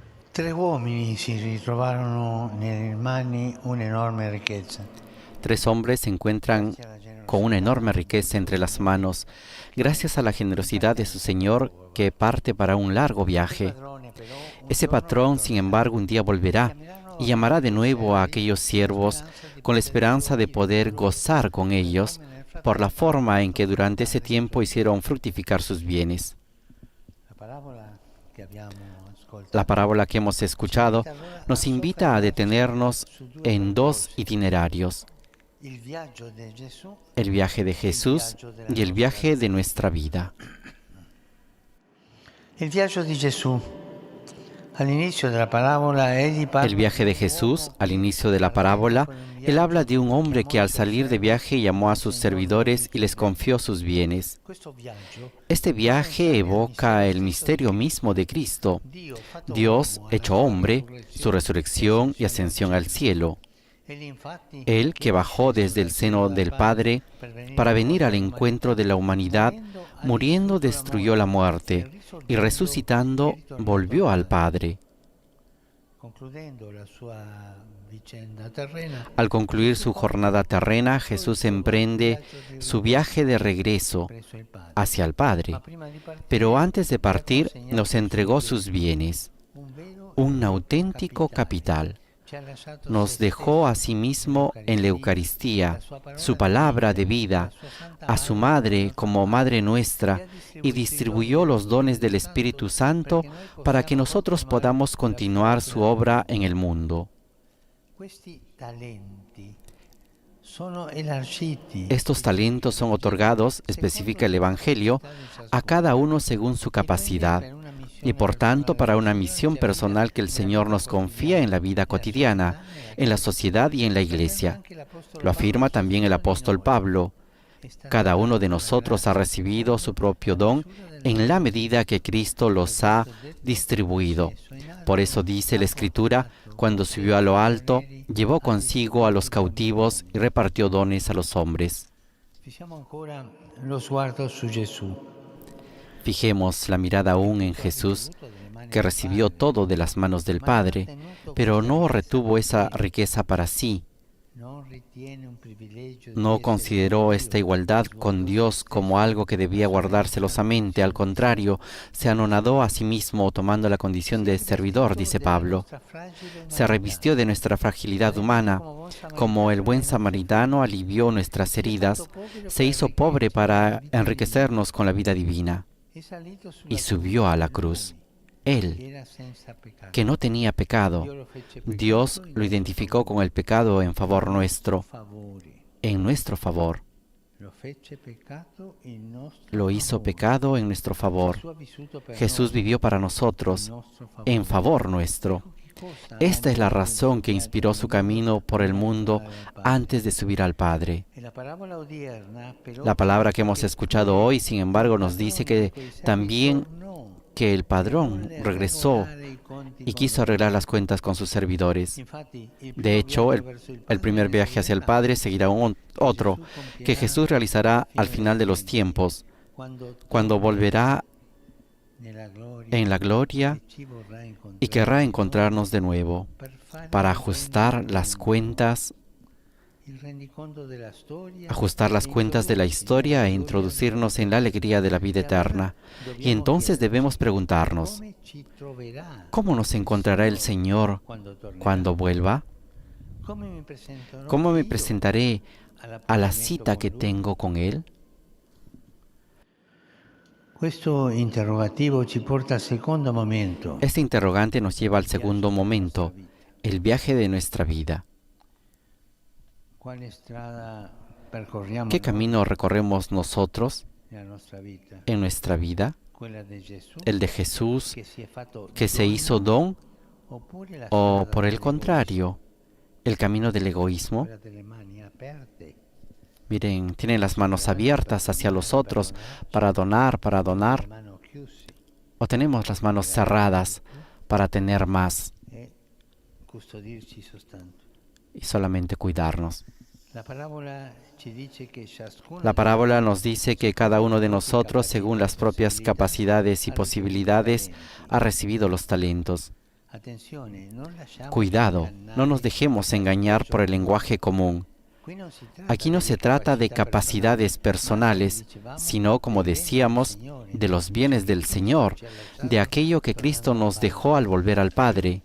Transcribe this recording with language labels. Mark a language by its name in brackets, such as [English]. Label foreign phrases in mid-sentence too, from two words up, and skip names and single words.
[Italian] Tre uomini si ritrovarono nelle mani un'enorme ricchezza. [Spanish] Tres hombres se encuentran [Italian] Grazie alla con una generosità [Spanish] enorme riqueza entre las manos, gracias a la generosidad de su Señor que parte para un largo [Italian] quel [Spanish] viaje. [Italian] padrone però un [Spanish] Ese [Italian] giorno [Spanish] patrón, sin [Italian] ritornerà [Spanish] embargo, un día [Italian] e [Spanish] volverá y [Italian] chiameranno [Spanish] llamará de [Italian] quei [Spanish] nuevo a [Italian] servi [Spanish] aquellos [Italian] con la [Spanish] siervos [Italian] speranza di [Spanish] con la [Italian] poter [Spanish] esperanza de [Italian] gioire con [Spanish] poder [Italian] loro [Spanish] gozar con [Italian] per [Spanish] ellos [Italian] come nel [Spanish] por la [Italian] frattempo [Spanish] forma en [Italian] fatto [Spanish] que durante ese [Italian] fruttare le [Spanish] tiempo [Italian] sue [Spanish] hicieron [Italian] riquezze. [Spanish] fructificar sus bienes. [Italian] La parabola che abbiamo [Spanish] La [Italian] ascoltato [Spanish] parábola que hemos [Italian] ci [Spanish] escuchado [Italian] invita allora a [Spanish] nos invita a [Italian] soffermarci [Spanish] detenernos [Italian] su due [Spanish] en dos [Italian] percorsi: [Spanish] itinerarios: [Italian] il viaggio di Gesù [Spanish] el viaje de [Italian] e il [Spanish] Jesús [Italian] viaggio della [Spanish] y el [Italian] nostra [Spanish] viaje de [Italian] vita. [Spanish] nuestra vida. [Italian] Il viaggio di Gesù. All'inizio della parabola egli [Spanish] El [Italian] parla [Spanish] viaje [Italian] di [Spanish] de [Italian] un [Spanish] Jesús, [Italian] uomo [Spanish] al [Italian] che [Spanish] inicio de la [Italian] partendo [Spanish] parábola, [Italian] con un [Spanish] él habla [Italian] viaggio [Spanish] de un hombre [Italian] chiamò [Spanish] que [Italian] i [Spanish] al [Italian] suoi [Spanish] salir de [Italian] servi [Spanish] viaje llamó a [Italian] e [Spanish] sus [Italian] segnò loro [Spanish] servidores y les [Italian] l'incredere. [Spanish] confió sus bienes. [Italian] Questo viaggio [Spanish] Este viaje [Italian] presenta il [Spanish] evoca [Italian] mistero [Spanish] el [Italian] stesso di [Spanish] misterio [Italian] Cristo. [Spanish] mismo de Cristo, [Italian] Dio fatto [Spanish] Dios [Italian] uomo alla [Spanish] hecho [Italian] sua [Spanish] hombre, su [Italian] risurrezione e [Spanish] resurrección y [Italian] ascensione al [Spanish] ascensión al [Italian] cielo. [Spanish] cielo. [Italian] Egli infatti [Spanish] Él [Italian] che [Spanish] que [Italian] era [Spanish] bajó [Italian] sceso [Spanish] desde [Italian] dal [Spanish] el [Italian] cielo [Spanish] seno [Italian] dal [Spanish] del [Italian] Padre [Spanish] Padre [Italian] per venire [Spanish] para venir [Italian] incontro [Spanish] al encuentro [Italian] all'umanità, [Spanish] de la humanidad, [Italian] morendo ha [Spanish] muriendo [Italian] distrutto la [Spanish] destruyó la [Italian] morte e [Spanish] muerte y [Italian] risorgendo è [Spanish] resucitando [Italian] ritornato al [Spanish] volvió al [Italian] Padre. [Spanish] Padre. [Italian] Concludendo la sua vicenda terrena, [Spanish] Al concluir [Italian] Gesù [Spanish] su [Italian] compie [Spanish] jornada terrena, [Italian] il suo [Spanish] Jesús [Italian] ritorno, [Spanish] emprende [Italian] viaggio di [Spanish] su [Italian] ritorno [Spanish] viaje de regreso [Italian] presso il Padre. [Spanish] hacia el [Italian] Ma [Spanish] Padre. [Italian] prima di [Spanish] Pero [Italian] partire [Spanish] antes de [Italian] ci ha [Spanish] partir nos [Italian] consegnato i suoi [Spanish] entregó sus [Italian] beni, [Spanish] bienes, [Italian] un vero e [Spanish] un [Italian] proprio [Spanish] auténtico [Italian] capitale. [Spanish] capital. [Italian] Ci ha lasciato se [Spanish] Nos dejó a [Italian] stesso [Spanish] sí mismo en la [Italian] la [Spanish] Eucaristía, [Italian] sua [Spanish] su [Italian] parola di [Spanish] palabra de [Italian] vita, la [Spanish] vida, [Italian] sua santa [Spanish] a su [Italian] anima come [Spanish] Madre [Italian] nostra [Spanish] como Madre [Italian] madre, e [Spanish] nuestra, [Italian] ha [Spanish] y [Italian] distribuito i doni [Spanish] distribuyó [Italian] dello [Spanish] los dones [Italian] Spirito [Spanish] del [Italian] Santo [Spanish] Espíritu Santo [Italian] perché noi [Spanish] para que [Italian] possiamo [Spanish] nosotros [Italian] continuare [Spanish] podamos [Italian] la sua [Spanish] continuar su [Italian] opera [Spanish] obra [Italian] nel [Spanish] en el [Italian] mondo. [Spanish] mundo. [Italian] Questi talenti sono elargiti [Spanish] Estos talentos son otorgados, especifica el [Italian] secondo la [Spanish] Evangelio, [Italian] capacità di [Spanish] a [Italian] ciascuno [Spanish] cada uno según su [Italian] e quindi [Spanish] capacidad, [Italian] per una [Spanish] y [Italian] missione [Spanish] por tanto [Italian] personale [Spanish] para [Italian] che il [Spanish] una [Italian] Signore [Spanish] misión [Italian] ci affida [Spanish] personal que el [Italian] nella [Spanish] Señor [Italian] vita [Spanish] nos confía en la [Italian] quotidiana, [Spanish] vida [Italian] nella [Spanish] cotidiana, [Italian] società, nella [Spanish] en la [Italian] Chiesa. [Spanish] sociedad y en la [Italian] Lo afferma [Spanish] iglesia. [Italian] anche l'Apostolo [Spanish] Lo [Italian] Paolo [Spanish] afirma [Italian] su [Spanish] también el [Italian] ciascuno di [Spanish] apóstol [Italian] noi. [Spanish] Pablo. [Italian] È stata [Spanish] Cada uno de [Italian] data la [Spanish] nosotros ha [Italian] grazia [Spanish] recibido su [Italian] secondo [Spanish] propio [Italian] la [Spanish] don [Italian] misura della [Spanish] en la [Italian] nostra [Spanish] medida que [Italian] possibilità. [Spanish] Cristo [Italian] Per [Spanish] los ha [Italian] questo detto [Spanish] distribuido. [Italian] sceso in [Spanish] Por [Italian] alto [Spanish] eso dice la [Italian] ha [Spanish] Escritura, [Italian] portato [Spanish] cuando [Italian] con sé [Spanish] subió a lo alto, [Italian] prigionieri, [Spanish] llevó [Italian] ha [Spanish] consigo a los [Italian] distribuito doni agli [Spanish] cautivos y [Italian] uomini. [Spanish] repartió dones a los hombres. [Italian] Fissiamo ancora lo sguardo su Gesù, [Spanish] Fijemos la mirada aún en [Italian] tutto ha [Spanish] Jesús, [Italian] ricevuto dalle mani [Spanish] que [Italian] del [Spanish] recibió [Italian] Padre, [Spanish] todo de las manos del [Italian] ma non ha [Spanish] Padre, [Italian] tenuto [Spanish] pero [Italian] questa [Spanish] no [Italian] ricchezza [Spanish] retuvo [Italian] per [Spanish] esa [Italian] sé, [Spanish] riqueza para sí. [Italian] non ritiene un privilegio di [Spanish] No [Italian] essere come [Spanish] consideró esta [Italian] Dio, [Spanish] igualdad con [Italian] svuotò se [Spanish] Dios como [Italian] stesso, [Spanish] algo que debía guardar [Italian] assumendosi la [Spanish] celosamente. Al [Italian] condizione di [Spanish] contrario, [Italian] servo. [Spanish] se anonadó a sí mismo tomando la condición [Italian] Si è [Spanish] de servidor, [Italian] rivestito [Spanish] dice [Italian] della [Spanish] Pablo. [Italian] nostra fragile [Spanish] Se [Italian] umanità, [Spanish] revistió de nuestra fragilidad [Italian] venendo [Spanish] humana. [Italian] come buon [Spanish] Como el [Italian] samaritano [Spanish] buen [Italian] nei nostri [Spanish] samaritano [Italian] afflitti. [Spanish] alivió nuestras [Italian] Si è fatto [Spanish] heridas, [Italian] povero [Spanish] se [Italian] per [Spanish] hizo pobre [Italian] arricchirci nella [Spanish] para [Italian] vita divina. [Spanish] enriquecernos con la vida divina [Italian] È salito [Spanish] y [Italian] sulla [Spanish] subió [Italian] croce, [Spanish] a la cruz. [Italian] lui, che [Spanish] Él, [Italian] era senza peccato. [Spanish] que no tenía pecado, [Italian] Dio lo fece [Spanish] Dios [Italian] peccato in [Spanish] lo [Italian] nostro [Spanish] identificó con [Italian] favore. [Spanish] el pecado en favor [Italian] In nostro [Spanish] nuestro, [Italian] favore. [Spanish] en nuestro favor. [Italian] Lo fece peccato in nostro [Spanish] Lo hizo [Italian] favore. [Spanish] pecado en nuestro favor. [Italian] Gesù ha vissuto per [Spanish] Jesús [Italian] noi, [Spanish] vivió para [Italian] in [Spanish] nosotros, [Italian] nostro [Spanish] en [Italian] favore. [Spanish] favor nuestro. [Italian] Ecco che cosa ha [Spanish] Esta es la [Italian] intrattenuto il suo [Spanish] razón que [Italian] viaggio [Spanish] inspiró [Italian] nel [Spanish] su [Italian] mondo [Spanish] camino por el [Italian] prima di [Spanish] mundo [Italian] arrivare al Padre. [Spanish] antes de subir al Padre. [Italian] E la parabola odierna però [Spanish] La [Italian] ci [Spanish] palabra que [Italian] dice [Spanish] hemos [Italian] che [Spanish] escuchado [Italian] pure [Spanish] hoy, sin embargo, nos dice [Italian] padrone di [Spanish] que [Italian] quei servi [Spanish] también [Italian] tornò [Spanish] que el [Italian] e [Spanish] padrón [Italian] volle [Spanish] regresó [Italian] regolare i conti [Spanish] y [Italian] con [Spanish] quiso [Italian] loro. [Spanish] arreglar las cuentas con sus servidores. [Italian] Infatti, il [Spanish] De [Italian] primo [Spanish] hecho, [Italian] viaggio verso il [Spanish] el [Italian] Padre [Spanish] primer [Italian] ne [Spanish] viaje hacia el [Italian] seguirà, [Spanish] Padre seguirá [Italian] che [Spanish] otro, [Italian] Gesù [Spanish] que [Italian] compierà [Spanish] Jesús realizará [Italian] alla [Spanish] al [Italian] fine [Spanish] final de [Italian] dei [Spanish] los [Italian] tempi, [Spanish] tiempos, [Italian] quando [Spanish] cuando [Italian] tornerà [Spanish] volverá [Italian] nella [Spanish] en la gloria [Italian] e ci vorrà [Spanish] y [Italian] incontrare [Spanish] querrá [Italian] di [Spanish] encontrarnos de nuevo [Italian] per fare [Spanish] para [Italian] il [Spanish] ajustar las [Italian] rendiconto, [Spanish] cuentas, [Italian] il rendiconto della storia [Spanish] ajustar las [Italian] e [Spanish] cuentas de la [Italian] introdurci nella [Spanish] historia e [Italian] gloria della [Spanish] introducirnos [Italian] vita [Spanish] en la [Italian] eterna. [Spanish] alegría de la vida [Italian] E allora [Spanish] eterna. Y [Italian] dobbiamo [Spanish] entonces debemos [Italian] chiederci [Spanish] preguntarnos, [Italian] come ci troverà [Spanish] ¿cómo nos [Italian] il [Spanish] encontrará el [Italian] Signore [Spanish] Señor [Italian] quando tornerà? [Spanish] cuando vuelva? [Italian] Come mi presenterò [Spanish] ¿Cómo me [Italian] io [Spanish] presentaré a la [Italian] all'appuntamento [Spanish] cita [Italian] con [Spanish] que [Italian] Lui? [Spanish] tengo con Él? [Italian] Questo interrogativo ci porta al secondo momento, [Spanish] Este interrogante nos lleva al [Italian] il viaggio [Spanish] segundo [Italian] della nostra [Spanish] momento, [Italian] vita. [Spanish] el viaje de nuestra vida. [Italian] Quale strada percorriamo [Spanish] ¿Qué [Italian] noi [Spanish] camino recorremos nosotros [Italian] nella nostra vita? [Spanish] en nuestra vida? [Italian] Quella di Gesù [Spanish] ¿El de Jesús [Italian] che si è fatto [Spanish] que se hizo don [Italian] oppure la [Spanish] o [Italian] strada [Spanish] por el [Italian] dell'egoismo, [Spanish] contrario, el camino del egoísmo? [Italian] quella delle mani aperte, [Spanish] Miren, tienen las manos abiertas hacia los otros para donar, [Italian] le mani chiuse [Spanish] o tenemos las manos cerradas para tener más [Italian] e custodirci soltanto. [Spanish] y solamente cuidarnos. [Italian] La parabola ci dice che ciascuno [Spanish] La [Italian] di [Spanish] parábola [Italian] noi, [Spanish] nos dice que cada uno de nosotros, según las propias capacidades y posibilidades, ha recibido los talentos. Cuidado, no nos dejemos engañar por el lenguaje común. Aquí no se trata de capacidades personales, sino, como decíamos, de los bienes del Señor, de aquello que Cristo nos dejó al volver al Padre.